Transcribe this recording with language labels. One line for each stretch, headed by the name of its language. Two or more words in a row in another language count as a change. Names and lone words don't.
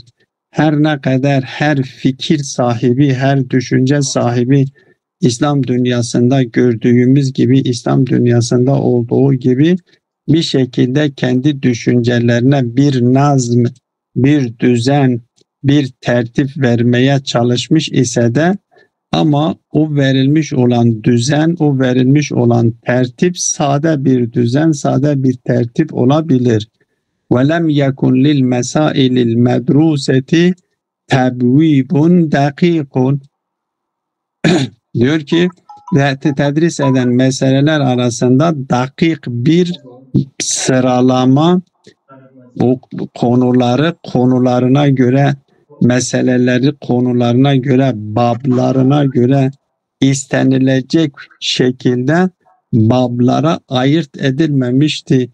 Turkish: Her ne kadar her fikir sahibi, her düşünce sahibi İslam dünyasında gördüğümüz gibi, İslam dünyasında olduğu gibi bir şekilde kendi düşüncelerine bir nazm, bir düzen, bir tertip vermeye çalışmış ise de, ama o verilmiş olan düzen, o verilmiş olan tertip sade bir düzen, sade bir tertip olabilir.
Arabic: وَلَمْ يَكُنْ لِلْمَسَائِلِ الْمَدْرُوسَةِ تَبْوِيبٌ دَقِيقٌ.
Turkish: Diyor ki tedris eden meseleler arasında dakik bir sıralama, o konularına göre, meseleleri konularına göre, bablarına göre istenilecek şekilde bablara ayırt edilmemişti.